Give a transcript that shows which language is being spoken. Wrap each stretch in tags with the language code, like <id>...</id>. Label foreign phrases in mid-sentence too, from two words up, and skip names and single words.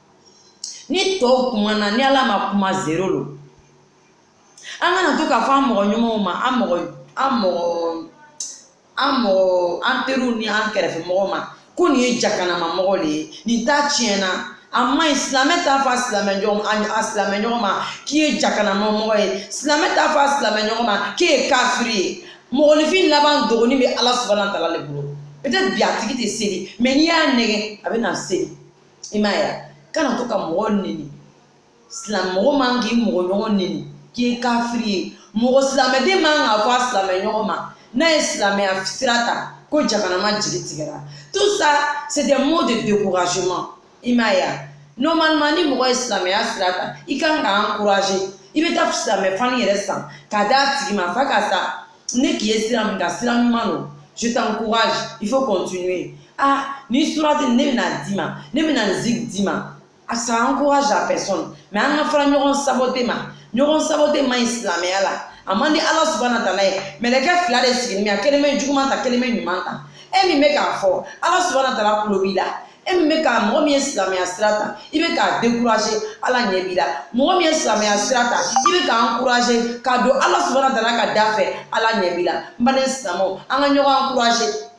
<bm>ni tɔw kumana ni ala ma kuma zéro lo an kana to k'a fɔ an mɔgɔ ɲumanw ma an teriw ni an kɛrɛfɛ mɔgɔw ma ko nin ye jakanama mɔgɔ de ye nin ta tiɲɛna a ma ɲi silamɛ t'a fɔ a silamɛ ɲɔgɔn ma k'i ye jakanama mɔgɔ ye silamɛ t'a fɔ a silamɛ ɲɔgɔn ma k'i ye kafiri ye mɔgɔninfin laban dogoni bɛ ala subahana taala de bolo peut-être bi a tigi tɛ seli mais n'i y'a nɛgɛ a bɛ na seli i m'a ye kana to ka mɔgɔ neni mɔgɔ man k'i mɔgɔ ɲɔgɔn neni k'i ye kafiri ye mɔgɔ silamɛden man ka fɔ a silamɛ ɲɔgɔn ma n'a ye silamɛya sira ta ko jakanama jigi tigɛra</bm> <fr>tout ça c'est des mots de découragement</fr> <bm>i m'a ye normalement ni mɔgɔ ye silamɛya sira ta i kan ka encourager i bɛ taa silamɛ fani yɛrɛ san k'a d'a tigi ma fa ka sa ne k'i ye sira min kan sira ɲuman don</bm> <fr>je t'encourage il faut continuer</fr> <bm>ni surati ne bɛna d'i ma ne bɛna zik d'i ma</bm> <fr>ça encourage la personne mais</fr> <bm>an ka fara ɲɔgɔn saboter ma ɲɔgɔn saboter ma ɲi silamɛya la a man di ala subahana wataala ye mɛlɛkɛ fila de sigilen bɛ a kelen bɛ juguman ta kelen bɛ ɲuman ta e min bɛ k'a fɔ ala subahana wataala tulo b'i la e min bɛ k'a mɔgɔ min ye silamɛya sira ta i bɛ k'a décourager ala ɲɛ b'i la mɔgɔ min ye silamɛya sira ta i bɛ k'a encourager k'a don ala subahana wataala ka da fɛ ala ɲɛ b'i la n baden silamɛw an ka ɲɔgɔn encourager</bm>